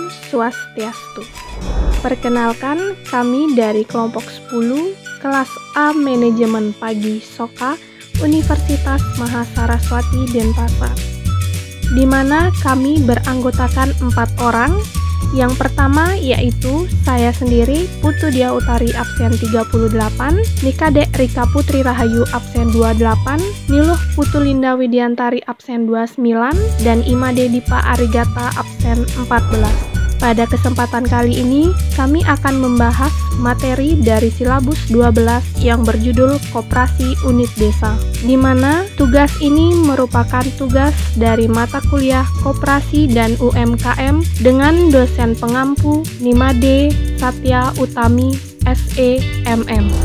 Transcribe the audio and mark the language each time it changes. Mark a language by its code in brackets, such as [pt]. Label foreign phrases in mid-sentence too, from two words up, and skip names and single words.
[id] Swastiastu. Perkenalkan, kami dari kelompok 10 kelas A Manajemen Pagi Soka Universitas Mahasaraswati Denpasar, di mana kami beranggotakan 4 orang. Yang pertama yaitu saya sendiri, Putu Dia Utari absen 38, Nikadek Rika Putri Rahayu absen 28, Niluh Putu Linda Widiantari absen 29, dan Imade Dipa Arigata absen 14. Pada kesempatan kali ini, kami akan membahas materi dari silabus 12 yang berjudul Koperasi Unit Desa, di mana tugas ini merupakan tugas dari mata kuliah Koperasi dan UMKM dengan dosen pengampu Nimade Satya Utami, SE, MM.